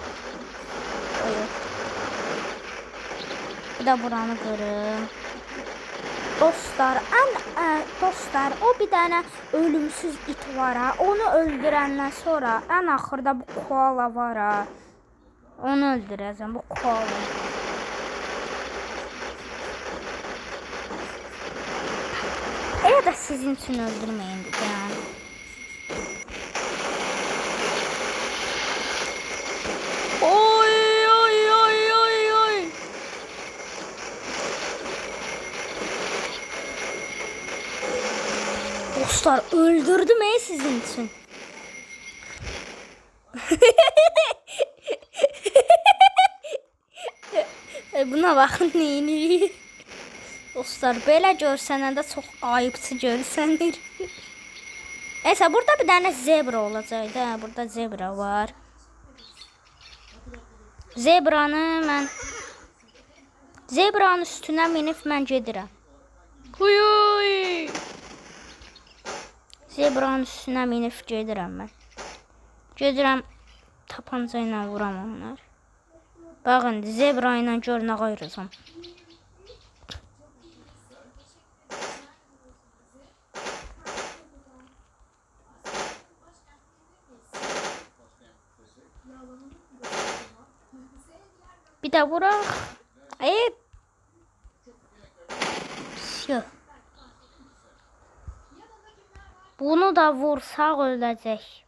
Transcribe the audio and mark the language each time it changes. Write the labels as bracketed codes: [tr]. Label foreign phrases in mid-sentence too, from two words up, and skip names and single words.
[az] Bir de buranı qırım. Dostlar, o [tr] bir tane [az] ölümsüz it var ha. Onu öldürəndən sonra ən axırda bu koala var ha. Onu öldürəcəm, bu koala. [tr] Ya da sizin için öldürmeyin yani. Oy. [az] Dostlar, öldürdüm sizin için. [tr] Buna bakın neyini. [az] Dostlar, belə görsənəndə çox ayıbçı görsənir. Neyse, burada [tr] bir tane [az] zebra olacaq da. Burada zebra var. Zebranın üstünə minib mən gedirəm. Huy. Zebranın üstünə minib gedirəm mən. Gedirəm, tapanca ilə vuram onlar. Baxın, zebra ilə gör nə qayıracam. [tr] Bir de vurak. Evet. Bunu da vursak ölecek.